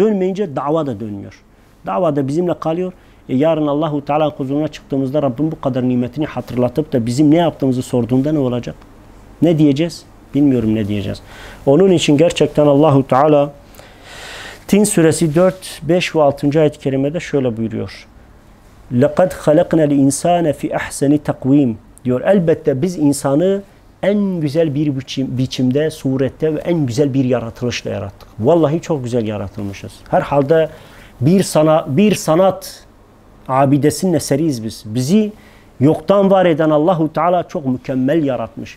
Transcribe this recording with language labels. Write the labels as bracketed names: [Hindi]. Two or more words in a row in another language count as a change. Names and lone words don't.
[Turkish] Dönmeyince dava da dönmüyor. Dava da bizimle kalıyor. Yarın Allahu Teala'nın huzuruna çıktığımızda Rabbim bu kadar nimetini hatırlatıp da bizim ne yaptığımızı sorduğunda ne olacak? Ne diyeceğiz? Bilmiyorum ne diyeceğiz. Onun için gerçekten Allahu Teala Tin suresi 4, 5 ve 6. ayet-i kerimede şöyle buyuruyor. [Arabic] لَقَدْ خَلَقْنَا الْاِنْسَانَ فِي اَحْسَنِ تَقْوِيمٍ diyor. [Turkish] Elbette biz insanı en güzel bir biçimde, surette ve en güzel bir yaratılışla yarattık. Vallahi çok güzel yaratılmışız. Herhalde bir sanat abidesinin eseriyiz biz. Bizi yoktan var eden Allahu Teala çok mükemmel yaratmış.